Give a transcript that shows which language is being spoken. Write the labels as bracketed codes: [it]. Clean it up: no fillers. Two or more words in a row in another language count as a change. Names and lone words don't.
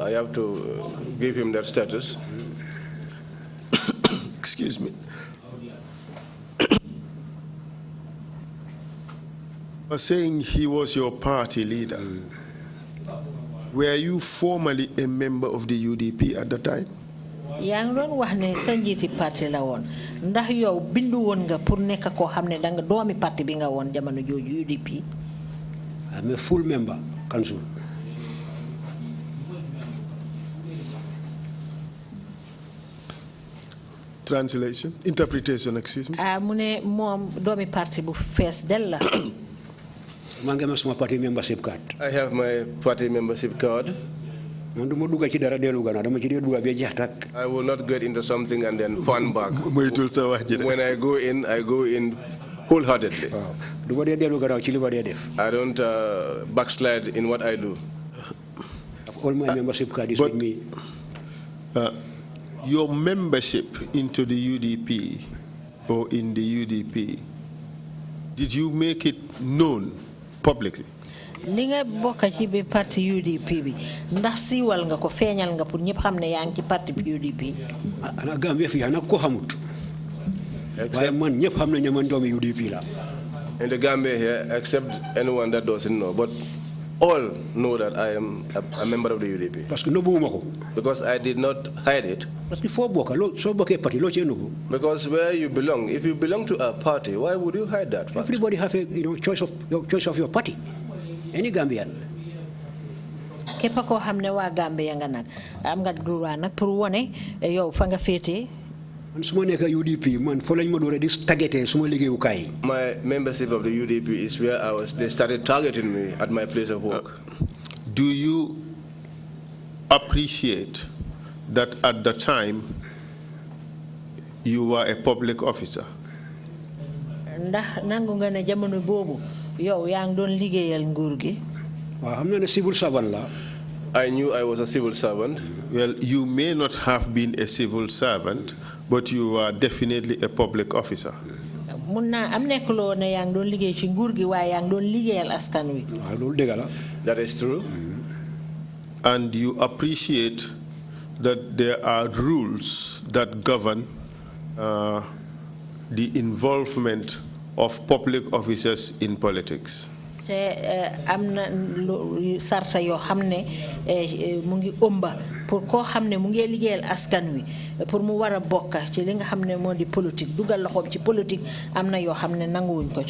[en] I have to give him that status. Excuse me. Saying he was your party leader. Were you formally a member of the UDP at the time? [wo] Yang doon wax ne sa njiti parti la woon ndax yow bindu woon nga pour nekk koo xam ne danga doomi parti bi nga woon jamono jooju UDP. [en] I'm a full member council. Translation, interpretation, excuse me. [wo] Mu ne moom doomi parti bu fees del la. [en] My party membership card. I have my party membership card. I will not get into something and then fan back. When I go in wholeheartedly. I don't backslide in what I do. All my membership card is with me. Your membership into the UDP or in the UDP, did you make it known publicly? [wo] Li nga bokk ci bi parti UDP bi ndax siiwal nga ko feeñal nga pour ñepp xam ne yaa ngi ci parti UDP. Ana Gambia fi ana ko xamut. Waaye man ñepp xam nañu man doomi UDP la. [en] In the Gambia here, except anyone that doesn't know, but all know that I am a member of the UDP. [fr] Parce que [wo] nëbbuwuma ko. [en] Because I did not hide it. [fr] Parce que [wo] foo bokk soo bokkee parti loo cee nëbbu. [en] Because where you belong, if you belong to a party, why would you hide that fact? Everybody have a choice of your party. Any Gambian. [wo] Képp koo xam ne waa Gambia nga nag am nga droit nag pour wone yow fa nga féete. [en] My membership of the UDP is where they started targeting me at my place of work. Do you appreciate that at the time you were a public officer? [wo] nangu nga ne jamono bobu yow yang doon liggéeyal nguur gi [en] civil servant la. I knew I was a civil servant. Well, you may not have been a civil servant, but you are definitely a public officer. [wo] mun naa am nekkuloo ne yang doon liggéey ci nguur gi waaye yang doon liggéeyal askan wi. loolu dëgg la. [en] That is true. And you appreciate that there are rules that govern the involvement of public officers in politics. [wo] te am na sarta yoo xam ne mu ngi ëmba pour koo xam ne mu ngi liggéeyal askan wi pour mu war a bokka ci li nga xam ne moo di politique dugal loxoom ci politique am na yoo xam ne nanguwuñ ko ci.